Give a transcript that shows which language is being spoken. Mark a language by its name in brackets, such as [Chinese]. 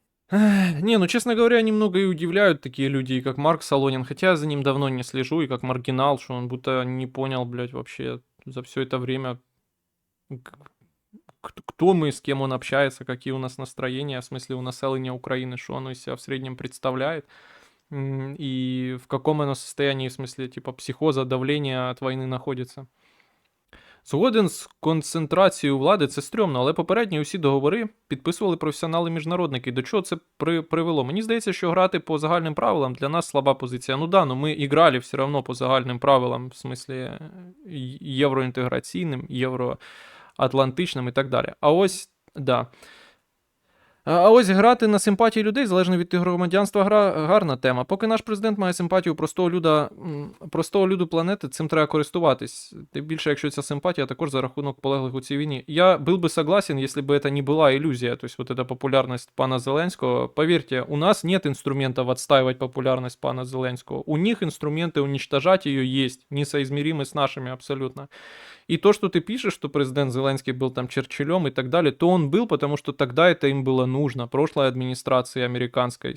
[Russian] Не, ну честно говоря, немного и удивляют такие люди, как Марк Солонин, хотя я за ним давно не слежу, и как маргинал, что он будто не понял, блядь, вообще за все это время, кто мы, с кем он общается, какие у нас настроения, в смысле у населения Украины, что оно из себя в среднем представляет, и в каком оно состоянии, в смысле, типа, психоза, давления от войны находится. [Ukrainian] Згоден з концентрацією влади, це стрьомно, але попередні усі договори підписували професіонали-міжнародники. До чого це привело? Мені здається, що грати по загальним правилам для нас слаба позиція. Ну да, но ми і грали все одно по загальним правилам, в смислі євроінтеграційним, євроатлантичним і так далі. А ось, да. А ось грати на симпатії людей, залежно від їх громадянства, гарна тема. Поки наш президент має симпатію простого люду планети, цим треба користуватись. Тим більше, якщо ця симпатія також за рахунок полеглих у цій війні. [Russian] Я был бы согласен, если бы это не была иллюзия, то есть вот эта популярность пана Зеленского. Поверьте, у нас нет инструментов отстаивать популярность пана Зеленского. У них инструменты уничтожать ее есть, несоизмеримы с нашими абсолютно. И то, что ты пишешь, что президент Зеленский был там Черчиллем и так далее, то он был, потому что тогда это им было нужно, прошлой администрации американской.